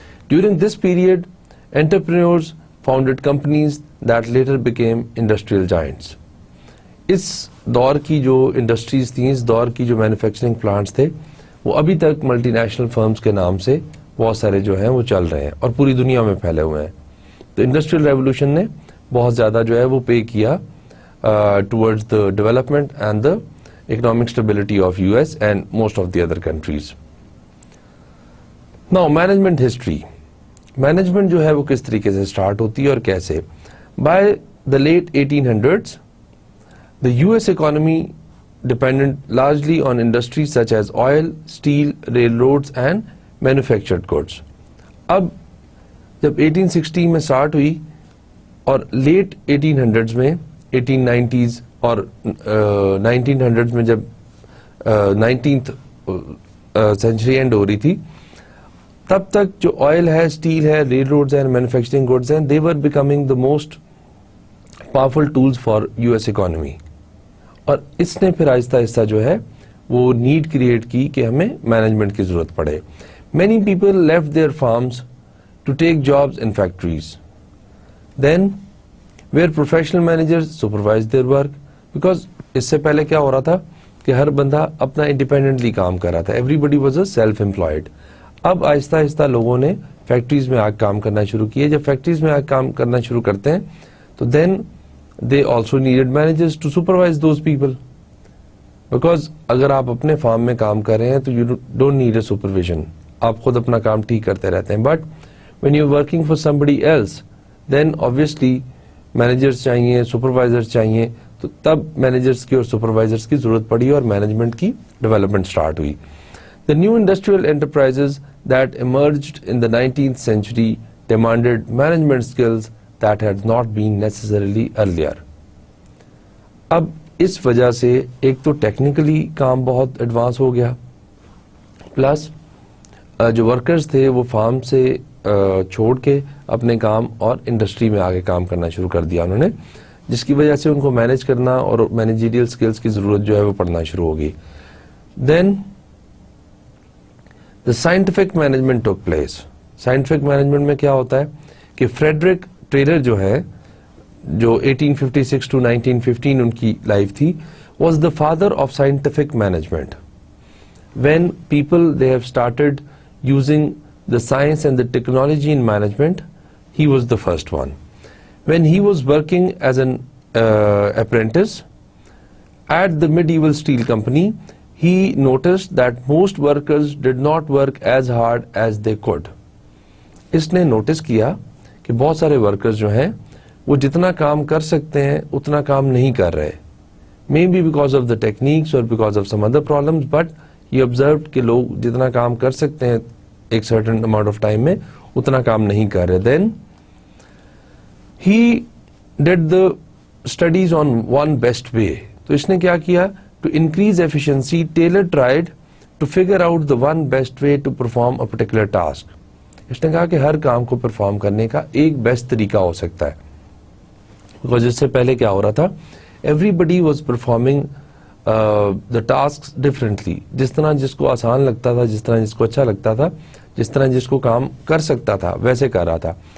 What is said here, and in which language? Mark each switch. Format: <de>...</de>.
<en>During this period, entrepreneurs founded companies that later became industrial giants.</en> <ur>اس دور کی جو industries تھیں, اس دور کی جو مینوفیکچرنگ پلانٹس تھے, وہ ابھی تک ملٹی نیشنل فرمز کے نام سے بہت سارے جو ہیں وہ چل رہے ہیں اور پوری دنیا میں پھیلے ہوئے ہیں. تو انڈسٹریل ریولوشن نے بہت زیادہ جو ہے وہ پے کیا</ur> <en>Towards the development and the economic stability of US and most of the other countries. Now, management history.</en> <ur>Management جو ہے وہ کس طریقے سے start ہوتی ہے اور کیسے.</ur> <en>By the late 1800s, the US economy depended largely on industries such as oil, steel, railroads and manufactured goods.</en> <ur>اب جب 1860 میں start ہوئی اور late 1800s میں 1890s اور 1900s میں جب 19th سینچری اینڈ ہو رہی تھی, تب تک جو آئل ہے, اسٹیل ہے, ریل روڈز ہیں, مینوفیکچرنگ گڈز ہیں,</ur> <en>they were becoming the most powerful tools for US economy.</en> <ur>اور اس نے پھر آہستہ آہستہ جو ہے وہ نیڈ کریٹ کی کہ ہمیں مینجمنٹ کی ضرورت پڑے.</ur> <en>Many people left their farms to take jobs in factories. Then where professional managers supervised their work, because</en> <ur>اس سے پہلے کیا ہو رہا تھا کہ ہر بندہ اپنا انڈیپینڈنٹلی کام کر رہا تھا,</ur> <en>Everybody was a self employed.</en> <ur>اب آہستہ آہستہ لوگوں نے فیکٹریز میں آ کام کرنا شروع کیے. جب فیکٹریز میں آ کام کرنا شروع کرتے ہیں تو</ur> <en>then they also needed managers to supervise those people,</en> <ur>because اگر آپ اپنے فارم میں کام کر رہے ہیں تو</ur> <en>you don't need a supervision,</en> <ur>آپ خود اپنا کام ٹھیک کرتے رہتے ہیں.</ur> <en>but when you working for somebody else then</en> <ur>obviously managers چاہیے, سپروائزرز چاہیے, تو تب مینیجرز کی اور سپروائزرز کی ضرورت پڑی اور مینجمنٹ کی ڈیولپمنٹ اسٹارٹ ہوئی.</ur> <en>The new industrial enterprises that emerged in the 19th century demanded management skills that had not been necessarily earlier.</en> <ur>اب اس وجہ سے ایک تو ٹیکنیکلی کام بہت ایڈوانس ہو گیا, پلس جو ورکرز تھے وہ فارم سے چھوڑ کے اپنے کام اور انڈسٹری میں آگے کام کرنا شروع کر دیا انہوں نے, جس کی وجہ سے ان کو مینیج کرنا اور مینیجیریل سکلز کی ضرورت جو ہے وہ پڑنا شروع ہوگی.</ur> <en>Then The scientific management took place.</en> <ur>Scientific management میں کیا ہوتا ہے کہ فریڈرک ٹیلر جو ہے, جو 1856 to 1915 ان کی لائف تھی,</ur> <en>was the father of scientific management. When people they have started using the science and the technology in management, he was the first one. When he was working as an apprentice at the medieval steel company, he noticed that most workers did not work as hard as they could.</en> <ur>اس نے notice کیا کہ بہت سارے workers جو ہیں وہ جتنا کام کر سکتے ہیں اتنا کام نہیں کر رہے,</ur> <en>maybe because of the techniques اور because of some other problems,</en> <ur>but یہ آبزروڈ کہ لوگ جتنا کام کر سکتے ہیں ایک</ur> <en>certain amount of time</en> <ur>میں اتنا کام نہیں کر رہے.</ur> <en>Then he did the studies on one best way.</en> <ur>تو اس نے کیا کیا,</ur> <en>to increase efficiency, Taylor tried to figure out the one best way to perform a particular task.</en> <ur>اس نے کہا کہ ہر کام کو پرفارم کرنے کا ایک بیسٹ طریقہ ہو سکتا ہے, because اس سے پہلے کیا ہو رہا تھا,</ur> <en>everybody was performing the tasks differently.</en> <ur>جس طرح جس کو آسان لگتا تھا, جس طرح جس کو اچھا لگتا تھا, جس طرح جس کو کام کر سکتا تھا ویسے کر رہا تھا.</ur>